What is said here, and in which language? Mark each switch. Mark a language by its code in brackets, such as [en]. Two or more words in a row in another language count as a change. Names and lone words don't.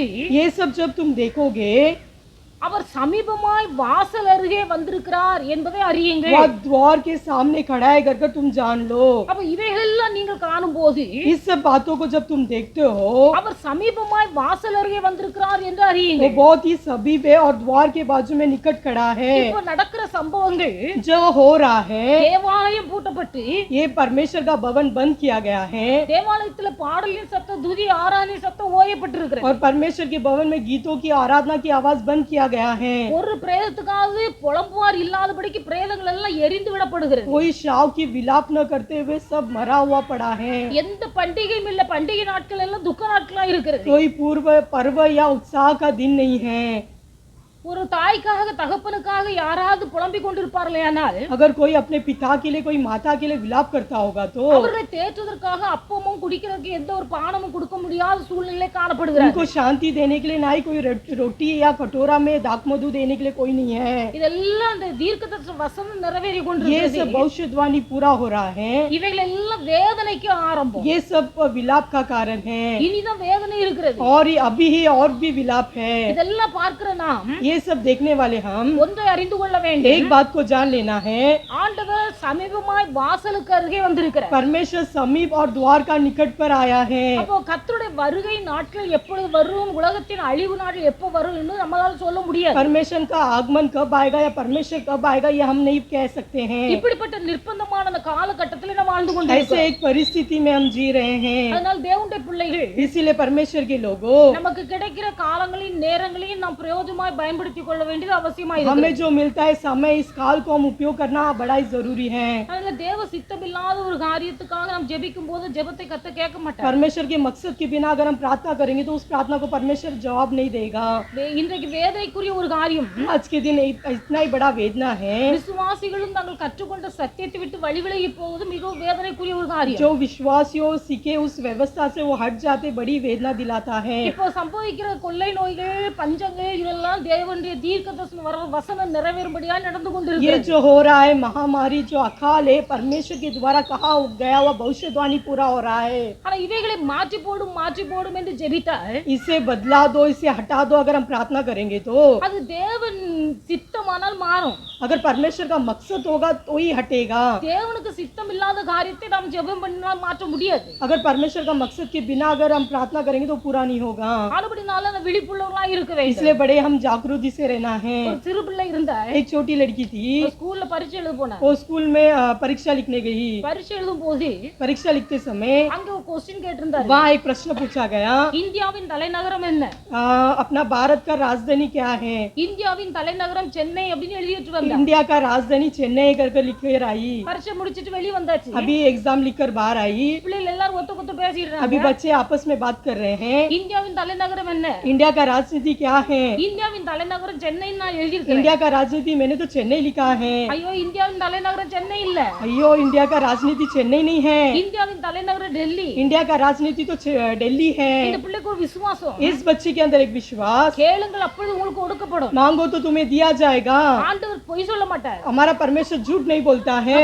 [hi] ये सब जब तुम देखोगे [ta] அவர் சமீபமாய் வாசல் அருகே வந்திருக்கிறார் என்பதை அறியுங்கள். [hi] वह द्वार के सामने खड़ा है करके तुम जान लो। [ta] அப்ப இவைகள் எல்லாம் நீங்கள் காணும் போது [hi] इस सब बातों को जब तुम देखते हो [ta] அவர் சமீபமாய் வாசல் அருகே வந்திருக்கிறார் என்று [hi] वो [ta] அறியுங்கள். [hi] बहुत ही समीप है और द्वार के बाजू में निकट खड़ा है। [ta] இப்ப நடக்கிற சம்பவங்கள் [hi] जो हो रहा है [ta] தேவாலயம் பூட்டப்பட்டு [hi] ये परमेश्वर का भवन बंद किया गया है [ta] தேவாலயத்துல பாடலின் சத்தம் துதி ஆராதனை சத்தம் ஓயப்பட்டிருக்கிறது. [hi] और परमेश्वर के भवन में गीतों की आराधना की आवाज बंद किया गया है। [ta] ஒரு பிரேதத்துக்காவது புலம்புவார் இல்லாதபடிக்கு பிரேதங்கள் எல்லாம் எரிந்து விடப்படுகிறது. [hi] कोई शाव की विलाप न करते हुए सब मरा हुआ पड़ा है। [ta] எந்த பண்டிகையும் இல்ல, பண்டிகை நாட்கள் எல்லாம் துக்க நாட்களா இருக்கிறது. [hi] कोई पूर्व पर्व या उत्साह का दिन नहीं है। [ta] ஒரு தாய்க்காக தகப்பனுக்காக யாராவது புலம்பிக் கொண்டிருப்பார்களேயானால் [hi] अगर कोई अपने पिता के लिए कोई माता के लिए विलाप करता होगा तो [ta] அவர்களை தேற்றுவதற்காக அப்பமும் குடிக்கிறதுக்கு எந்த ஒரு பானமும் கொடுக்க முடியாத சூழ்நிலை காணப்படுகிறது. [hi] उनको शांति देने के लिए ना ही कोई रोटी या कटोरा में दाक मधु देने के लिए कोई नहीं है। [ta] இதெல்லாம் அந்த தீர்க்கதரிசன வசனம் நிறைவேறி [hi] ये [ta] கொண்டிருக்கிறது. [hi] सब भविष्यवाणी पूरा हो रहा है। [ta] இவைகள் எல்லாம் வேதனைக்கு ஆரம்பம். [hi] ये सब विलाप का कारण है [ta] இனிதான் வேதனை இருக்கிறது. [hi] और ये अभी ही और भी विलाप है। [ta] இதெல்லாம் பார்க்கிற நாம் [hi] ये सब देखने वाले हम [ta] ஒன்றை அறிந்து கொள்ள வேண்டும். [hi] एक बात को जान लेना है, [ta] ஆண்டவர் சமீபமாய் வாசலுக்கு அருகே வந்திருக்கிறார். [hi] परमेश्वर समीप और द्वार का निकट पर आया है। [ta] அப்போ கர்த்தருடைய வருகை நாட்கள் எப்பொழுது வரும், உலகத்தின் அழிவு நாள் எப்போ வரும் என்று நம்மளால சொல்ல முடியாது. [hi] परमेश्वर का आगमन कब आएगा या परमेश्वर कब आएगा ये हम नहीं कह सकते हैं। [ta] இப்படிப்பட்ட நிர்பந்தமான அந்த காலகட்டத்தில் நம்ம வாழ்ந்து [hi] ऐसे [ta] கொண்டிருக்கிறோம். [hi] एक परिस्थिति में हम जी रहे हैं। [ta] அதனால தேவனுடைய பிள்ளைகள் [hi] इसीलिए परमेश्वर के लोगों [ta] நமக்கு கிடைக்கிற காலங்களையும் நேரங்களையும் நாம் பிரயோஜனமாய் பயன்படுத்திக் கொள்ள வேண்டியது அவசியமாய் [hi] हमें [ta] இருக்கிறது. [hi] जो मिलता है समय इस काल को हम उपयोग करना बड़ा ही जरूरी है। [ta] அதனால தேவ சித்தமில்லாத ஒரு காரியத்துக்காக நாம் ஜெபிக்கும் போது ஜெபத்தை கர்த்தர் கேட்க மாட்டார். [hi] परमेश्वर के मकसद के बिना अगर हम प्रार्थना करेंगे तो उस प्रार्थना को परमेश्वर जवाब नहीं देगा। [ta] இன்றைக்கு வேதனைக்குரிய ஒரு காரியம் [hi] आज के दिन इतना ही बड़ा वेदना है। [ta] விசுவாசிகளும் தாங்கள் கற்றுக்கொண்ட சத்தியத்தை விட்டு வழி விலகி போவது மிகவும் வேதனைக்குரிய ஒரு காரியம். [hi] जो विश्वासियों सीखे उस व्यवस्था से वो हट जाते बड़ी वेदना दिलाता है। [ta] இப்போ சம்பவிக்கிற கொள்ளை நோய்கள் பஞ்சங்கள் இதெல்லாம் தேவனுடைய தீர்க்கதரிசன வசனம் நிறைவேறும்படியா நடந்து [hi] ये [ta] கொண்டிருக்கிறது. [hi] जो हो रहा है महामारी जो अकाल है परमेश्वर के द्वारा कहा गया हुआ भविष्यवाणी पूरा हो रहा है। [ta] ஆனா இவைகளை மாற்றி போடும் என்று ஜெபித்தால் [hi] इसे बदला दो इसे हटा दो अगर हम प्रार्थना करेंगे तो [ta] அது தேவன் சித்தமானால் மாறும். [hi] अगर परमेश्वर का मकसद होगा तो ही हटेगा। [ta] தேவனுக்கு சித்தம் இல்லாத காரியத்தை நாம் ஜெபம் பண்ணினால் மாற்ற முடியாது. [hi] अगर परमेश्वर का मकसद के बिना अगर हम प्रार्थना करेंगे तो पूरा नहीं होगा। [ta] ஆனபடினால அந்த விழிப்புள்ளவர்களா இருக்க வேண்டும். [hi] इसलिए बड़े हम जागरूकता से रहना है। [ta] ஒரு சிறு பிள்ளை இருந்தா [hi] एक छोटी लड़की थी, [ta] ஸ்கூல்ல பரீட்சை எழுத போனா. [hi] वो स्कूल में परीक्षा लिखने गई। [ta] பரீட்சை எழுதும் போது [hi] परीक्षा लिखते समय [ta] அங்க ஒரு क्वेश्चन கேட்டிருந்தாரு. [hi] वहाँ एक प्रश्न पूछा गया, [ta] இந்தியாவின் தலைநகரம் என்ன? [hi] अपना भारत का राजधानी क्या है? [ta] இந்தியாவின் தலைநகரம் சென்னை அப்படின்னு எழுதிட்டு வந்தா. [hi] इंडिया का राजधानी चेन्नई करके लिख कर आई। [ta] பரீட்சை முடிச்சிட்டு வெளிய வந்தாச்சு. [hi] अभी एग्जाम लिखकर बाहर आई। [ta] பிள்ளைகள் எல்லாரும் ஒத்த பேசிடுறாங்க. [hi] अभी बच्चे आपस में बात कर रहे हैं, [ta] இந்தியாவின் தலைநகரம் என்ன? [hi] इंडिया का राजनीति क्या है? [ta] இந்தியாவின் தலைநகரம் சென்னை நான் எழுதியிருக்கேன். [hi] इंडिया का राजनीति मैंने तो चेन्नई लिखा है। [ta] ஐயோ இந்தியாவின் தலைநகரம் சென்னை இல்ல. [hi] अयो इंडिया का राजनीति चेन्नई नहीं है, [ta] இந்தியாவின் தலைநகரம் டெல்லி. [hi] इंडिया का राजनीति तो दिल्ली है। [ta] இந்த பிள்ளைக்கு ஒரு விசுவாசம். [hi] इस बच्चे के अंदर एक विश्वास, [ta] கேளுங்கள் அப்பொழுது உங்களுக்கு கொடுக்கப்படும். [hi] मांगो तो तुम्हें दिया जाएगा। [ta] ஆண்டவர் பொய் சொல்ல மாட்டார். [hi] हमारा परमेश्वर झूठ नहीं बोलता है।